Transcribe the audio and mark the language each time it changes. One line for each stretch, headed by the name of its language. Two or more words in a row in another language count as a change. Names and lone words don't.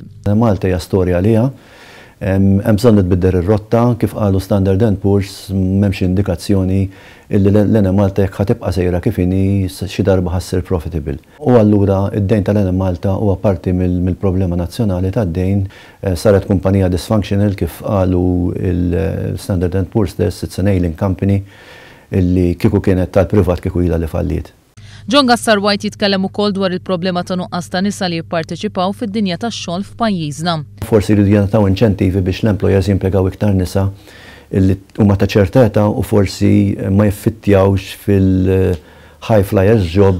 Maltese: Lene Malta hija storja għaliha, hemm bżonn tbidder ir-rotta kif qalu Standard & Poor's m'hemmx indikazzjoni illi Lene Malta jekk ħatibqa' sejra kif inhi xi darba ħassir profitable. U allura id-dejn ta' Lene Malta huwa parti mill-problema nazzjonali tad-dejn, saret kumpanija dysfunctional kif qalu il-Standard & Poor's stess,
English: it's an ailing company
Maltese: illi kieku kienet tal-privat kieku ilha li falliet. John Cassar-White jitkellem ukoll dwar il-problema ta' nuqqas ta' nisa li jipparteċipaw fid-dinja tax-xogħol f'pajjiżna. Forsi jridu jagħtaw inċentivi biex l-employers jimpjegaw iktar nisa illi huma ta' ċerteta u forsi ma jiffittjawx fil-
English: high flyers job.